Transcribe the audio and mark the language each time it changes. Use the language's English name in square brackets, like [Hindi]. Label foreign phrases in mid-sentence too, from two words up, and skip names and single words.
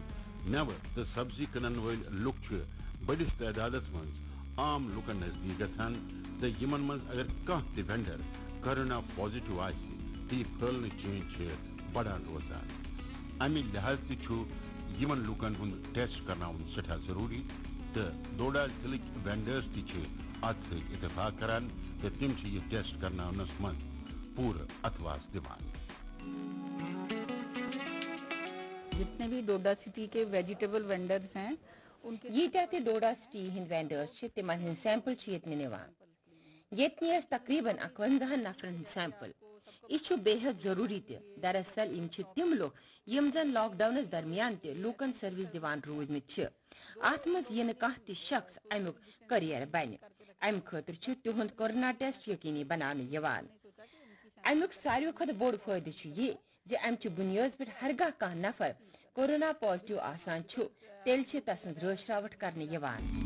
[Kashmiri] میوہ تو سبزی کٕنن وٲلۍ لُکھ بڑس تعدادس مز عام لوکن نزدیک گژھان تو یمن مز اگر کانٛہہ تہِ وینڈر کورونا پازیٹو آسہِ تو یہ پھہلنٕچ چین بڑان روزان. امہ لحاظ تہ یمن لوکن ہند ٹیسٹ کرناون سٹھاہ ضروری تو ڈوڈا ضلعک وینڈرز تہ ات ست اتفاق کران تو تم یہ ٹیسٹ کرناونس مز پورا اتواس دِوان. [Urdu] جتنے بھی ڈوڈا سٹی کے ویجیٹیبل وینڈرز ہیں [Kashmiri] یہ ڈوڈا سٹی ہند وینڈرز تمن ہند سیمپل یتن نوان. یتن یس تقریباً 51 نفرن ہند سیمپل. یہ بے حد ضروری تہ. دراصل یم تم لوگ یم زن لاک ڈاؤنس درمیان تہ لوکن سروس دیوان روزمت. ات مز یہ کانٛہہ تہ شخص امیک کیریئر بنہ. امہ خاطر تہند کورونا ٹیسٹ یقینی بناونہٕ یوان. امیک ساروی کھۄتہٕ بوڑ فٲیدٕ یہ زِ امچہِ بنیاد پٮ۪ٹھ ہرگاہ کانٛہہ نفر کورونا پازیٹو آسان تیٚلہِ چھِ تسٕنٛز رٲچھ کرنہٕ یوان.